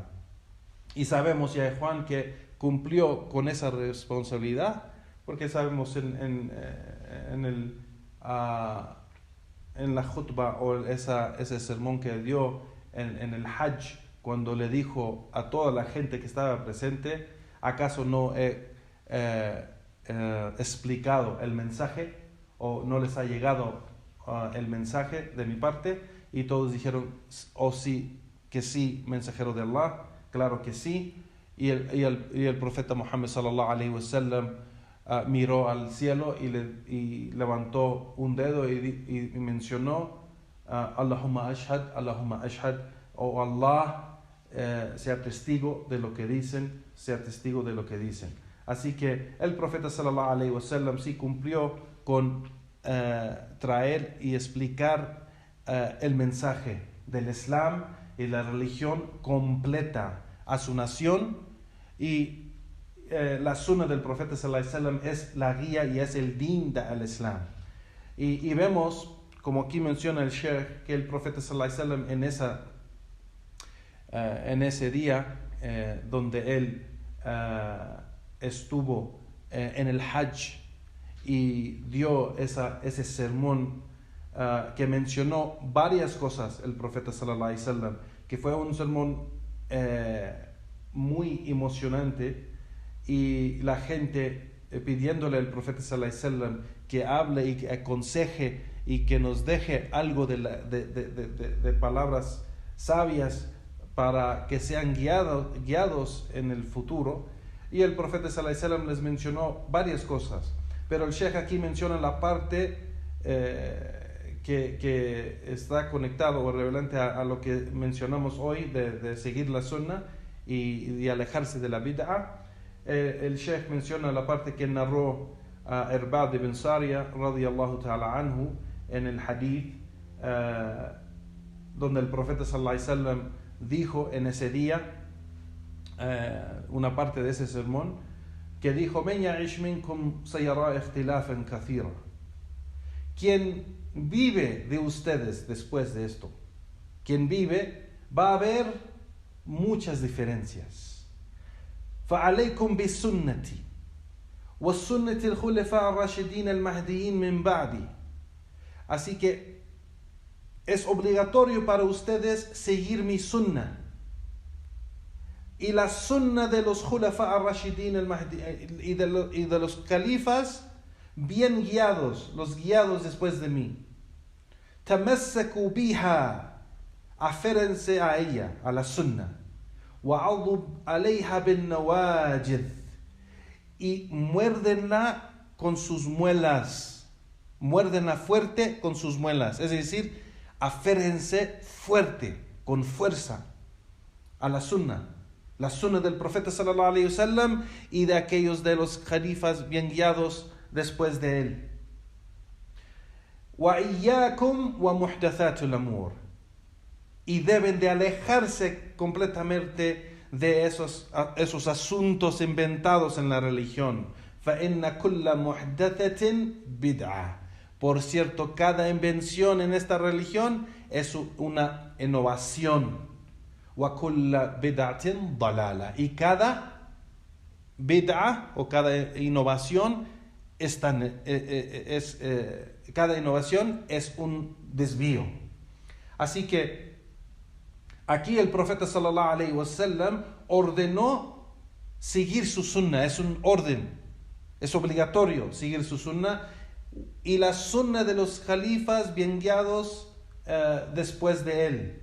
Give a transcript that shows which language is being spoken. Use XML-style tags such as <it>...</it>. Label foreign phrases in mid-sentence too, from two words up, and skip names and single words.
<es>Y sabemos ya, Juan, que cumplió con esa responsabilidad, porque sabemos en la khutbah o ese sermón que dio en el Hajj, cuando le dijo a toda la gente que estaba presente: ¿acaso no he explicado el mensaje o no les ha llegado el mensaje de mi parte? Y todos dijeron: oh sí, que sí, mensajero de Allah, claro que sí. Y el profeta Muhammad</es> <ar>صلى الله عليه وسلم</ar> <es>miró al cielo y levantó un dedo y mencionó:</es> <ar>اللهم اشهد, oh Allah,</ar> <es>sea testigo de lo que dicen, sea testigo de lo que dicen. Así que el profeta</es> <ar>صلى الله عليه وسلم</ar> <es>sí cumplió con traer y explicar el mensaje del Islam y la religión completa a su nación. Y la sunna del profeta</es> <ar>صلى الله عليه وسلم</ar> <es>es la guía y es el din del Islam. Y vemos, como aquí menciona el Sheikh, que el profeta</es> <ar>صلى الله عليه وسلم</ar> <es>en ese día donde él estuvo en el Hajj y dio ese sermón que mencionó varias cosas el profeta</es> <ar>صلى الله عليه وسلم,</ar> <es>que fue un sermón muy emocionante, y la gente pidiéndole al profeta</es> <ar>صلى الله عليه وسلم</ar> <es>que hable y que aconseje y que nos deje algo de palabras sabias para que sean guiados en el futuro. Y el profeta</es> <ar>صلى الله عليه وسلم</ar> <es>les mencionó varias cosas, pero el Sheikh aquí menciona la parte que está conectado o relevante a lo que mencionamos hoy de seguir la sunnah y alejarse de la bid'ah. El Sheikh menciona la parte que narró Irbad ibn Sariya</es> <ar>رضي الله تعالى عنه</ar> <es>en el hadith, donde el profeta</es> <ar>صلى الله عليه وسلم</ar> <es>dijo en ese día, una parte de ese sermón, que dijo:</es> <ar>"من يعش منكم سيرى اختلافا كثيرا".</ar> <es>Quien vive de ustedes después de esto, quien vive, va a haber muchas diferencias.</es> <ar>فَعَلَيْكُمْ بِسُنَّتِي وَسُنَّةِ الْخُلَفَاءِ الرَّاشِدِينَ الْمَهْدِيِّينَ مِنْ بَعْدِي.</ar> <es>Así que es obligatorio para ustedes seguir mi sunnah y la sunnah de los</es> <ar>الخلفاء الراشدين</ar> <es>y de los califas bien guiados, los guiados después de mí.</es> <ar>تمسكوا بها,</ar> <es>aférense a ella, a la sunnah.</es> <ar>وعضوا عليها بالنواجذ,</ar> <es>y muérdenla con sus muelas, muérdenla fuerte con sus muelas, es decir, aférense fuerte, con fuerza a la sunnah del profeta</es> <ar>صلى الله عليه وسلم</ar> <es>y de aquellos de los califas bien guiados después de él.</es> <ar>وإياكم ومحدثات الأمور,</ar> <es>y deben de alejarse completamente de esos asuntos inventados en la religión.</es> <ar>فإن كل محدثة بدعة.</ar> <es>Por cierto, cada invención en esta religión es una innovación.</es> <ar>وكل بدعة ضلالة,</ar> <es>y cada bid'ah o cada innovación cada innovación es un desvío. Así que aquí el profeta</es> <ar>صلى الله عليه وسلم</ar> <es>ordenó seguir su sunnah, es un orden, es obligatorio seguir su sunnah y la sunna de los califas bien guiados después de él.</es>